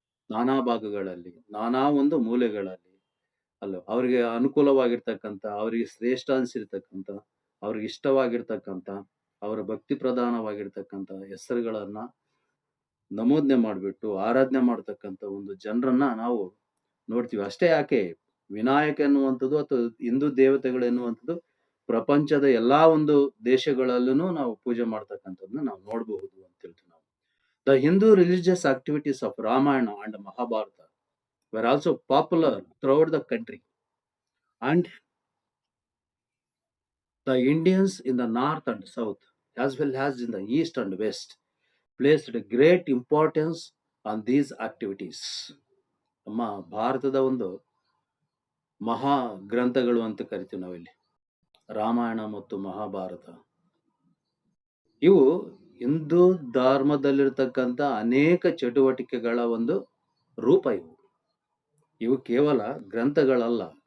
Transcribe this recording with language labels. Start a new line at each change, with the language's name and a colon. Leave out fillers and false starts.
Kannada: ನಾನಾ ಭಾಗಗಳಲ್ಲಿ, ನಾನಾ ಒಂದು ಮೂಲೆಗಳಲ್ಲಿ ಅವ್ರಿಗೆ ಅನುಕೂಲವಾಗಿರ್ತಕ್ಕಂಥ, ಅವರಿಗೆ ಶ್ರೇಷ್ಠ ಅನ್ಸಿರ್ತಕ್ಕಂಥ, ಅವ್ರಿಗೆ ಇಷ್ಟವಾಗಿರ್ತಕ್ಕಂಥ, ಅವರ ಭಕ್ತಿ ಪ್ರಧಾನವಾಗಿರ್ತಕ್ಕಂಥ ಹೆಸರುಗಳನ್ನ ನಮೂದನೆ ಮಾಡಿಬಿಟ್ಟು ಆರಾಧನೆ ಮಾಡ್ತಕ್ಕಂಥ ಒಂದು ಜನರನ್ನ ನಾವು ನೋಡ್ತೀವಿ. ಅಷ್ಟೇ ಯಾಕೆ, ವಿನಾಯಕ ಎನ್ನುವಂಥದ್ದು ಅಥವಾ ಹಿಂದೂ ದೇವತೆಗಳು ಎನ್ನುವಂಥದ್ದು ಪ್ರಪಂಚದ ಎಲ್ಲಾ ಒಂದು ದೇಶಗಳಲ್ಲೂ ನಾವು ಪೂಜೆ ಮಾಡ್ತಕ್ಕಂಥದ್ದನ್ನ ನಾವು ನೋಡಬಹುದು ಅಂತ ಹೇಳ್ತೀವಿ ನಾವು.
English: The Hindu religious activities of Ramayana and Mahabharata were also popular throughout the country, and the Indians in the north and south, as well as in the east and west, placed a great importance on these activities.
Kannada: ನಮ್ಮ ಭಾರತದ ಒಂದು ಮಹಾ ಗ್ರಂಥಗಳು ಅಂತ ಕರಿತೀವಿ ನಾವಿಲ್ಲಿ, ರಾಮಾಯಣ ಮತ್ತು ಮಹಾಭಾರತ. ಇವು ಹಿಂದೂ ಧರ್ಮದಲ್ಲಿರ್ತಕ್ಕಂಥ ಅನೇಕ ಚಟುವಟಿಕೆಗಳ ಒಂದು ರೂಪ. ಇವು ಕೇವಲ ಗ್ರಂಥಗಳಲ್ಲ,